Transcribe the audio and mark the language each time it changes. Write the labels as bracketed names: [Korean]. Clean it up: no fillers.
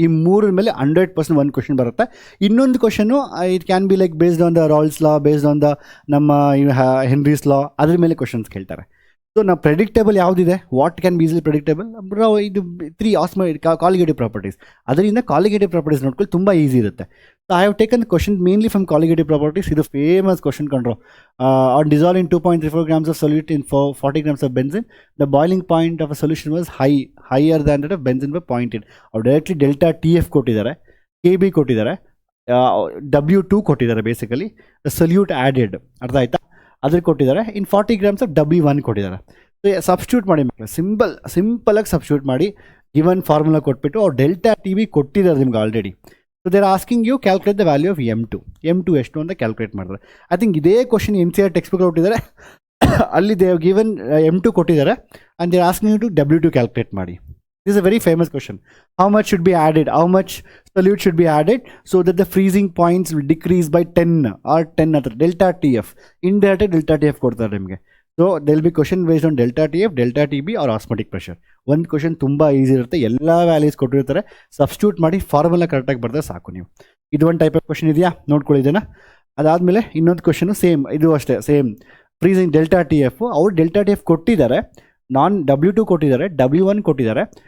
[Kannada] ಈ ಮೂರ ಮೇಲೆ 100% ಒಂದು ಕ್ವಶನ್ ಬರುತ್ತೆ. ಇನ್ನೊಂದು question [English] it can be like based on the Rawls law, [Kannada] based on the ನಮ್ಮ ಹೆನ್ರೀಸ್ ಲಾ, ಅದ್ರ ಮೇಲೆ ಕ್ವಶನ್ಸ್ ಕೇಳ್ತಾರೆ. ಸೊ ನಾವು ಪ್ರೆಡಿಕ್ಟೇಬಲ್ ಯಾವುದಿದೆ, [English] What can be easily predictable? [Kannada] ಇದು 3 ಕಾಲಿಗೇಟಿವ್ ಪ್ರಾಪರ್ಟೀಸ್. ಅದರಿಂದ ಕಾಲಿಗೇಟಿವ್ ಪ್ರಾಪರ್ಟೀಸ್ ನೋಡ್ಕೊಳ್ಳಿ, ತುಂಬ ಈಸಿ ಇರುತ್ತೆ. [English] So I have taken question mainly from colligative properties. [Kannada] ಇದು ಫೇಮಸ್ ಕ್ವಶನ್ ಕಂಡ್ರು. [English] On dissolving 2.34 grams of solute in 40 grams of benzene, the boiling point of a solution was higher than that of benzene by 0.8. [Kannada] ಅವ್ರು directly delta T F ಕೊಟ್ಟಿದ್ದಾರೆ, KB ಕೊಟ್ಟಿದ್ದಾರೆ, W2 ಕೊಟ್ಟಿದ್ದಾರೆ. Basically solute added, ಅರ್ಥ ಆಯ್ತಾ? ಅದ್ರ ಕೊಟ್ಟಿದ್ದಾರೆ. [English] In 40 grams of W1 ಕೊಟ್ಟಿದ್ದಾರೆ. [Kannada] So substitute ಮಾಡಿ ಮಕ್ಕಳು, ಸಿಂಪಲಾಗಿ ಸಬ್ಸ್ಟಿಟ್ಯೂಟ್ ಮಾಡಿ ಗಿವನ್ ಫಾರ್ಮುಲಾ ಕೊಟ್ಬಿಟ್ಟು ಅವ್ರು ಡೆಲ್ಟಾ ಟಿ ಬಿ ಕೊಟ್ಟಿದ್ದಾರೆ ನಿಮ್ಗೆ already. [English] so they're asking you calculate the value of M2 [Kannada] ಎಷ್ಟು ಅಂತ ಕ್ಯಾಲ್ಕುಲೇಟ್ ಮಾಡಿದ್ರೆ. ಐ ಥಿಂಕ್ ಇದೇ ಕ್ವಶನ್ NCERT ಟೆಕ್ಸ್ಟ್ ಬುಕ್ ಕೊಟ್ಟಿದ್ದಾರೆ, ಅಲ್ಲಿ ದೇವ್ ಗಿವನ್ M2 ಕೊಟ್ಟಿದ್ದಾರೆ [English] and they're asking you to [Kannada] W2 calculate ಮಾಡಿ. [English] This is a very famous question. How much should be added? How much solute should be added so that the freezing points will decrease by 10 or 10 other delta TF. Indirect delta TF [Kannada] ಕೊಡ್ತಾರೆ ನಿಮಗೆ. [English] So there will be question based on delta TF, delta TB or osmotic pressure. [Kannada] ಒಂದು question ತುಂಬ easy ಇರುತ್ತೆ, ಎಲ್ಲ values ಕೊಟ್ಟಿರ್ತಾರೆ. Substitute ಮಾಡಿ formula ಕರೆಕ್ಟಾಗಿ ಬರ್ತಾರೆ ಸಾಕು ನೀವು. ಇದು ಒಂದು ಟೈಪ್ ಆಫ್ ಕ್ವಶನ್ ಇದೆಯಾ ನೋಡ್ಕೊಳ್ಳಿ ಇದನ್ನು. ಅದಾದಮೇಲೆ ಇನ್ನೊಂದು ಕ್ವಶನು ಸೇಮ್, ಇದು ಅಷ್ಟೇ same. Freezing delta T F, ಅವ್ರು ಡೆಲ್ಟಾ ಟಿ ಎಫ್ ಕೊಟ್ಟಿದ್ದಾರೆ, W2 ಕೊಟ್ಟಿದ್ದಾರೆ, W1 ಕೊಟ್ಟಿದ್ದಾರೆ.